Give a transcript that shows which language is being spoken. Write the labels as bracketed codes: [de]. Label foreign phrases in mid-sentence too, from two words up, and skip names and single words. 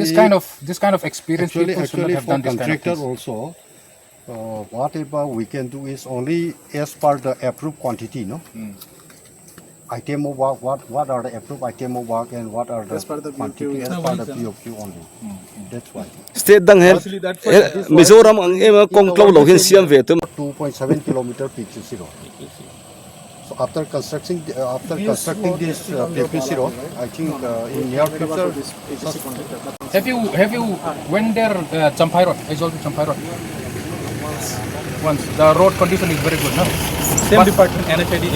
[en] this kind of experienced people should not have done this kind of contractor things. also, whatever we can do is only as per the approved quantity, no? Item of work, what are the approved item of work and what are the quantity as per the POQ only. That's why. [lus] State dang hen Mizoram ang em kong tlawh hin siam ve tum [en] 2.7 kilometer PQC road. So after constructing this PQC road, I think in near future. Have you went there Champai Road? I told you Champai Road. Once the road condition is very good, no? Same department, NHIDCL.